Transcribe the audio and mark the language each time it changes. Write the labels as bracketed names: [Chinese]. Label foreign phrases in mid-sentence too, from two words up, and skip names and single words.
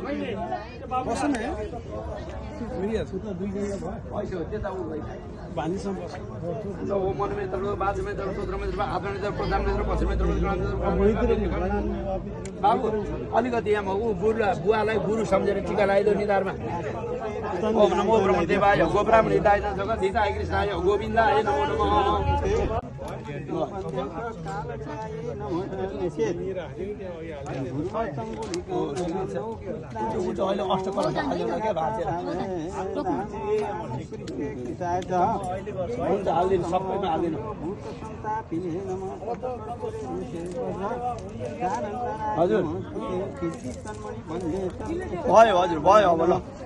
[Nepali] बाबु अलिकति यहाँ बुवालाई गुरु सम्झेर टिका लगाइदो निधारमा [Sanskrit] ओम नमो ब्रह्मदेवाय गोब्राह्मण हिताय जगत हिताय कृष्णाय गोविन्दाय नमो नमः [Nepali] अहिले अष्टकला हाल्दैन क्या भाँचेर हुन्छ हालिदिनु सबैमा हालिदिनु हजुर भयो हजुर भयो अब ल